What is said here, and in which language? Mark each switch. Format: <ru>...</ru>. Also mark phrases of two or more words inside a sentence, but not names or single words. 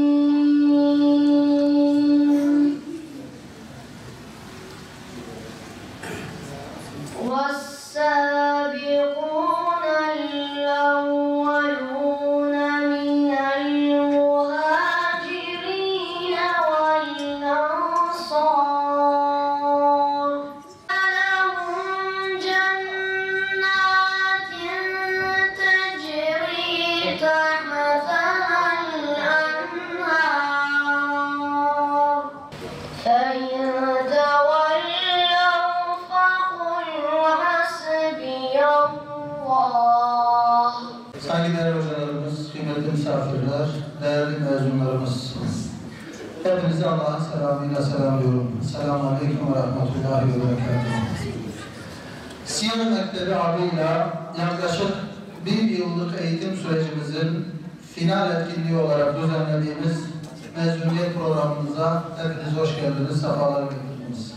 <ar>والسابقون الأولون من المهاجرين والأنصار لهم جنات تجري تحتها الأنهار فإن</ar> <tr>Saygıdeğer hocalarımız, kıymetli misafirler, değerli mezunlarımız, hepinizi Allah'ın selamıyla selamlıyorum.</tr> <ar>السلام عليكم ورحمة الله وبركاته.</ar> <tr>Siyer Mektebi adıyla yaklaşık bir yıllık eğitim sürecimizin final etkinliği olarak düzenlediğimiz mezuniyet programımıza hepiniz hoş geldiniz, sefalar getirdiniz.</tr>